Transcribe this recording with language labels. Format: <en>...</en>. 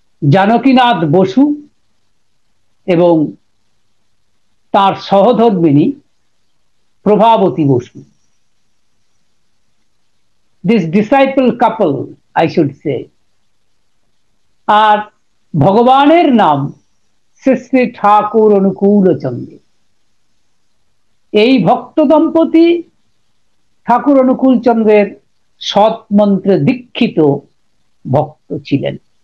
<bn>জানকীনাথ বসু এবং তার সহধর্মিণী Prabhavati Basu.</bn> <en>This disciple couple, I should say.</en> <bn>আর ভগবানের নাম শ্রী শ্রী ঠাকুর অনুকূলচন্দ্র। এই ভক্ত দম্পতি ঠাকুর অনুকূলচন্দ্রের সৎ মন্ত্রে দীক্ষিত ভক্ত ছিলেন।</bn>